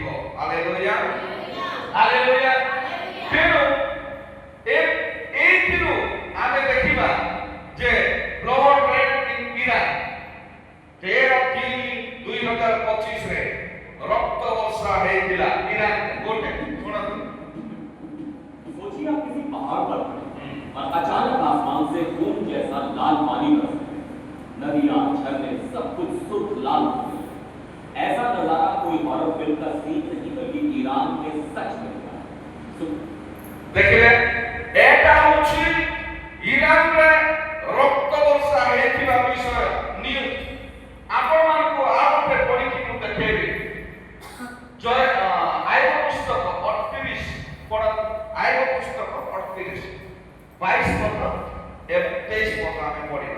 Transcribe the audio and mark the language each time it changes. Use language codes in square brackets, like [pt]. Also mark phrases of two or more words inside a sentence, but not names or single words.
[or] ହାଲେଲୁୟା, ହାଲେଲୁୟା। ତେଣୁ ଏଇଥିରୁ ଆମେ ଦେଖିବା ଯେ [en] Blood rain in Iran [or] 13/3/2025 ରେ ରକ୍ତ ବର୍ଷା ହେଇଥିଲା ଇରାନରେ। ଗୋଟେ ଶୁଣନ୍ତୁ, [hi] सोचिए आप किसी पहाड़ पर हैं और अचानक आसमान से खून जैसा लाल पानी बरसे, नदियां, झरने, सब कुछ शुद्ध लाल हो गए। ऐसा नजारा कोई हॉरर फिल्म का सीन नहीं बल्कि ईरान के सच में हुआ है। [or] ଦେଖିଲେ ଏଟା ହଉଛି ଇରାନରେ ରକ୍ତ ବର୍ଷା ହେଇଥିବା ବିଷୟ ନ୍ୟୁଜ। ଆପଣମାନଙ୍କୁ ଆଉ ଗୋଟେ ପଢିକି ମୁଁ ଦେଖେଇବି। ଜୟ ଆଇବ ପୁସ୍ତକ 38 ପଢ, ଆଇବ ପୁସ୍ତକ 38 22 ପଦ 23 ପଦ ଆମେ ପଢିବା।